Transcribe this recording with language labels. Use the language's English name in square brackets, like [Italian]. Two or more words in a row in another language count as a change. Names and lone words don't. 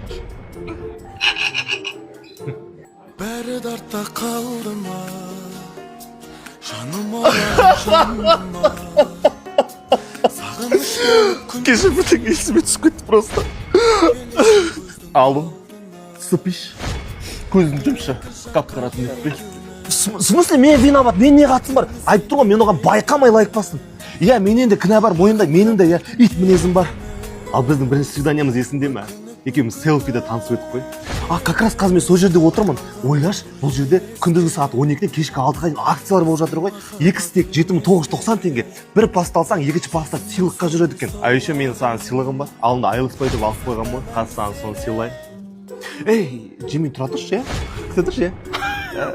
[Kazakh] бәрі артта қалды ма жаным Кеше бүтін есіме түсіп кетті просто. Алдым, сыпиш, көзін жұмшы, қап-қара түнекпен. [Russian] В смысле, [Kazakh] мен виноват, мен не қатысым бар? Айтып тұрған, мен оған байқамай лайк бастым. Иә, менен де кінә бар, мойында, менің де ит мінезім бар. Ал біздің бірінші свиданиямыз есінде ме? Екеуміз селфиде танысып өттік қой. [Russian] Как раз [Kazakh] қазір мен сол жерде отырмын. Ойлаш, бұл жерде күндізгі сағат 12-ден кешкі 6-ға дейін акциялар болып жатыр ғой. 2 стек 7990 теңге. Бір паста алсаң, екінші паста сыйлыққа жүреді екен. Еще менің саған сыйлығым бар. Алдында айырылыспай деп алып қойған ғой. Қазір саған соны сыйлайын. Ей, Жемин, тұра тұршы, иә? Күте тұршы, иә?